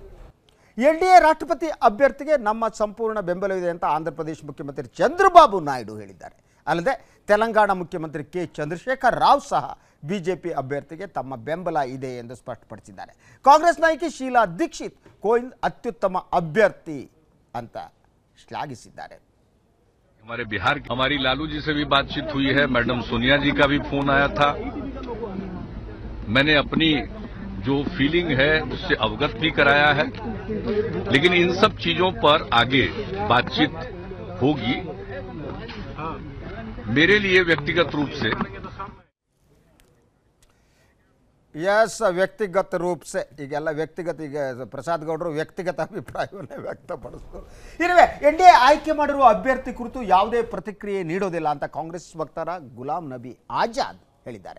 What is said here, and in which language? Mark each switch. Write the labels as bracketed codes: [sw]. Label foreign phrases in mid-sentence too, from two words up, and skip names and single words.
[kn] ಎನ್ಡಿಎ ರಾಷ್ಟ್ರಪತಿ ಅಭ್ಯರ್ಥಿಗೆ ನಮ್ಮ ಸಂಪೂರ್ಣ ಬೆಂಬಲವಿದೆ ಅಂತ ಆಂಧ್ರಪ್ರದೇಶ ಮುಖ್ಯಮಂತ್ರಿ ಚಂದ್ರಬಾಬು ನಾಯ್ಡು ಹೇಳಿದ್ದಾರೆ. ಅಲ್ಲದೆ ತೆಲಂಗಾಣ ಮುಖ್ಯಮಂತ್ರಿ ಕೆ ಚಂದ್ರಶೇಖರ್ ರಾವ್ ಸಹ ಬಿಜೆಪಿ ಅಭ್ಯರ್ಥಿಗೆ ತಮ್ಮ ಬೆಂಬಲ ಇದೆ ಎಂದು ಸ್ಪಷ್ಟಪಡಿಸಿದ್ದಾರೆ. ಕಾಂಗ್ರೆಸ್ ನಾಯಕಿ ಶೀಲಾ ದೀಕ್ಷಿತ್ ಕೋವಿಂದ್ ಅತ್ಯುತ್ತಮ ಅಭ್ಯರ್ಥಿ ಅಂತ ಶ್ಲಾಘಿಸಿದ್ದಾರೆ. [hi] हमारे बिहार की हमारी लालू जी से भी बातचीत हुई है, मैडम सोनिया जी का भी फोन आया था. मैंने अपनी जो फीलिंग है उससे अवगत भी कराया है, लेकिन इन सब चीजों पर आगे बातचीत होगी. मेरे लिए व्यक्तिगत रूप से व्यक्तिगत रूप से [kn] ಈಗೆಲ್ಲ ವ್ಯಕ್ತಿಗತ, ಈಗ ಪ್ರಸಾದ್ ಗೌಡರು ವ್ಯಕ್ತಿಗತ ಅಭಿಪ್ರಾಯವನ್ನೇ ವ್ಯಕ್ತಪಡಿಸಿದರು. ಇರುವೆ ಎನ್ಡಿಎ ಆಯ್ಕೆ ಮಾಡಿರುವ ಅಭ್ಯರ್ಥಿ ಕುರಿತು ಯಾವುದೇ ಪ್ರತಿಕ್ರಿಯೆ ನೀಡೋದಿಲ್ಲ ಅಂತ ಕಾಂಗ್ರೆಸ್ ವಕ್ತಾರ ಗುಲಾಂ ನಬಿ ಆಜಾದ್ ಹೇಳಿದ್ದಾರೆ.